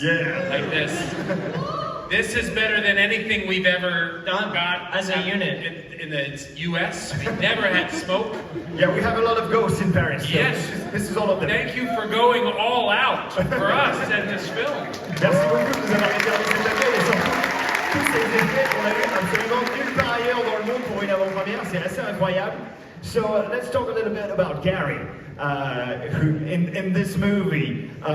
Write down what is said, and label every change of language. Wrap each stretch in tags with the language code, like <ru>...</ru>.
<en>Yeah. Like this. This is better than anything we've ever got as a unit. In the US, we never had smoke. Yeah, we have a lot of ghosts in Paris. So Yes. This is all of them. Thank you for going all out for us in this film.</en> <fr>Merci beaucoup de nous avoir réservé cet accueil et surtout tous ces effets qu'on a eu absolument nulle part ailleurs dans le monde pour une avant-première, c'est assez incroyable.</fr> <en>So let's talk a little bit about Gary, who in this movie.</en>